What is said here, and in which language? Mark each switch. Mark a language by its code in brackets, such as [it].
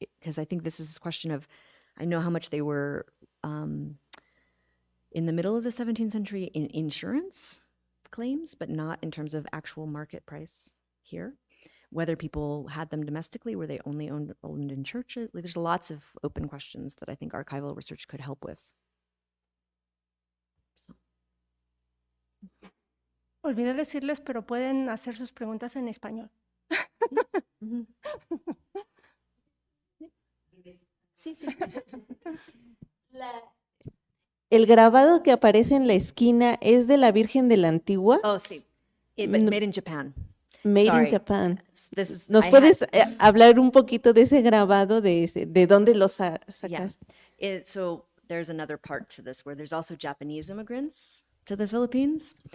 [en] Because I think this is a question of, I know how much they were in the middle of the 17th century in insurance claims, but not in terms of actual market price here. Whether people had them domestically, were they only owned in churches? Like, there's lots of open questions that I think archival research could help with. So. [es] Olvidé decirles, pero pueden hacer sus preguntas en español. Sí, sí. El grabado que aparece en la esquina es de la Virgen de la Antigua. Oh, sí. [en] But made in Japan. Made Sorry. in Japan. This is, [es] ¿Nos puedes hablar un poquito de ese grabado, de dónde lo sacas? [en] Yeah. So there's another part to this where there's also Japanese immigrants to the Philippines.